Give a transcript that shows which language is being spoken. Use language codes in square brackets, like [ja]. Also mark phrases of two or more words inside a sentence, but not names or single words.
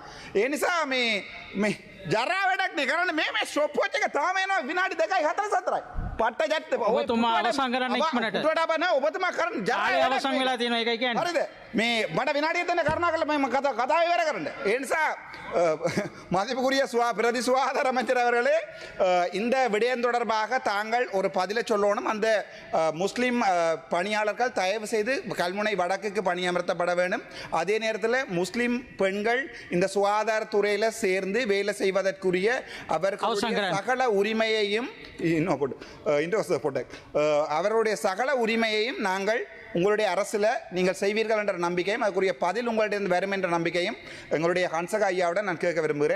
[si] ඒ නිසා මේ ජරා වැඩක් නේ කරන්නේ. මේ [en] stop watch [si] එක තාම එනවා විනාඩි 2යි 4යි. පට්ට ජැට්ට ඔබතුමා අවසන් කරන්න ඉක්මනට. උඩට බෑ නෑ ඔබතුමා කරන්න ජරා අවසන් වෙලා තියෙනවා ඒකයි කියන්නේ. හරිද? මේ මට විනාඩිය දෙන්න කරුණා කරලා මම කතාව ඉවර කරන්න. ඒ නිසා [ta] மதிப்புக்குரிய பிரதி சுகாதார அமைச்சர் அவர்களே, இந்த விடயம் தொடர்பாக தாங்கள் ஒரு பதிலை சொல்லணும். அந்த முஸ்லிம் பணியாளர்கள் தயவு செய்து கல்முனை வடக்குக்கு பணியமர்த்தப்பட வேண்டும். அதே நேரத்தில் முஸ்லிம் பெண்கள் இந்த சுகாதாரத்துறையில் சேர்ந்து வேலை செய்வதற்குரிய அவர்களுடைய சகல உரிமையையும் அவருடைய சகல உரிமையையும் நாங்கள் உங்களுடைய அரசில் நீங்கள் செய்வீர்கள் என்ற நம்பிக்கையும் அதுக்குரிய பதில் உங்களிடம் வரும் என்ற நம்பிக்கையும் எங்களுடைய ஹன்சக ஐயாவுடன் நான் கேட்க விரும்புகிறேன்.